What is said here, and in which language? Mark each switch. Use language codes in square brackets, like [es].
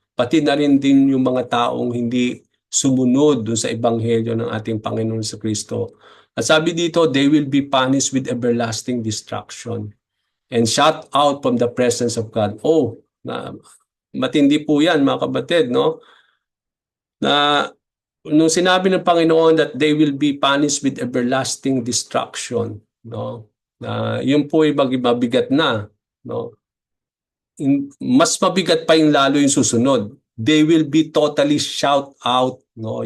[tl] Pati na rin din yung mga taong hindi sumunod dun sa ebanghelyo ng ating Panginoon sa Kristo. At sabi dito, [en] they will be punished with everlasting destruction and shut out from the presence of God. [tl] Oh, matindi po yan mga kapatid, no? Na nung sinabi ng Panginoon [en] that they will be punished with everlasting destruction, no? [tl] Na yun po ay mabigat na, no? Mas mabigat pa yung lalo yung susunod. [en] They will be totally shout out, no?